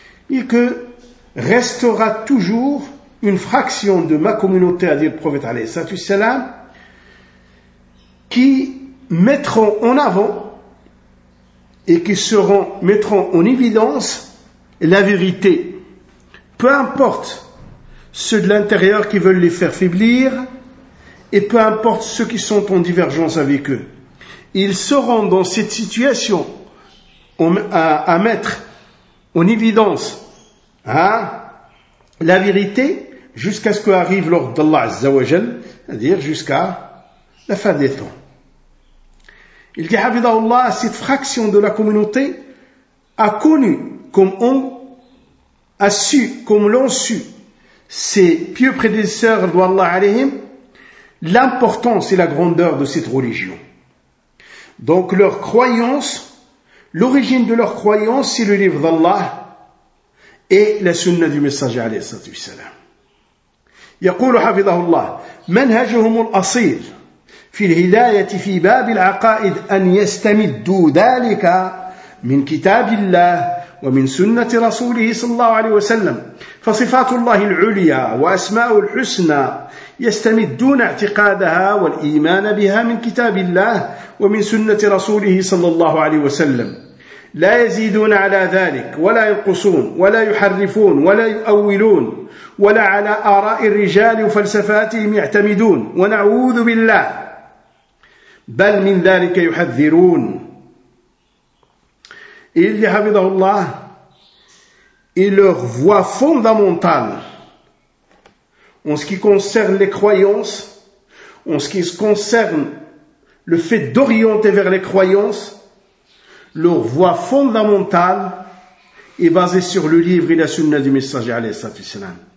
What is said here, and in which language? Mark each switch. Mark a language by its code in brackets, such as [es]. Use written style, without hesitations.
[fr] يكو restera toujours une fraction de ma communauté, à dire le prophète alayhi salatu salam, qui mettront en avant et qui seront, mettront en évidence la vérité. Peu importe ceux de l'intérieur qui veulent les faire faiblir et peu importe ceux qui sont en divergence avec eux. Ils seront dans cette situation à mettre en évidence la vérité jusqu'à ce qu'arrive l'ordre d'Allah Azza wa Jal, c'est-à-dire jusqu'à la fin des temps. Il dit, Hafidhahullah, cette fraction de la communauté a connu comme on a su, comme l'ont su ses pieux prédécesseurs d'Allah alayhim, l'importance et la grandeur de cette religion. Donc leur croyance, l'origine de leur croyance, c'est le livre d'Allah et la sunna du messager alayhi salatu wassalam. [ar] يقول حفظه الله منهجهم الأصيل في الهداية في باب العقائد أن يستمدوا ذلك من كتاب الله ومن سنة رسوله صلى الله عليه وسلم. فصفات الله العليا وأسماء الحسنى يستمدون اعتقادها والإيمان بها من كتاب الله ومن سنة رسوله صلى الله عليه وسلم، لا يزيدون على ذلك ولا ينقصون ولا يحرفون ولا يؤولون ولا على آراء الرجال وفلسفاتهم يعتمدون، ونعوذ بالله، بل من ذلك يحذرون. [fr] Il dit, Hafidhahullah, et leur voie fondamentale en ce qui concerne les croyances, en ce qui concerne le fait d'orienter vers les croyances, leur voie fondamentale est basée sur le livre et la sunna du messager alayhi salatu wassalam.